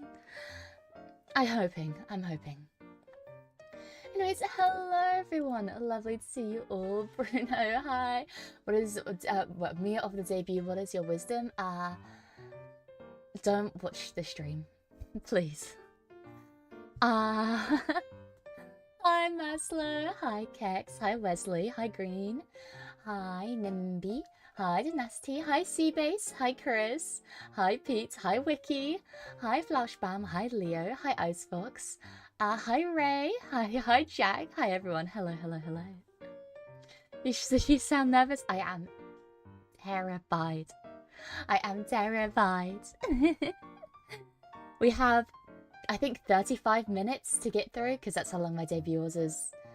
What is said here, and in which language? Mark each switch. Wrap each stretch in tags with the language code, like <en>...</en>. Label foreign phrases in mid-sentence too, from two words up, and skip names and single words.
<en>I'm hoping. Anyways, hello everyone. Lovely to see you all. Bruno, hi. What is Mia of the debut? What is your wisdom? Don't watch the stream, please. Hi Maslow. Hi Kex. Hi Wesley. Hi Green. Hi Nimby. Hi Dynasty. Hi Seabase. Hi Chris. Hi Pete. Hi Wiki. Hi Flashbam. Hi Leo. Hi Icefox. Hi Ray. Hi Jack. Hi everyone. Hello. You sound nervous? I am terrified. We have, I think, 35 minutes to get through, because that's how long my debut is.</en>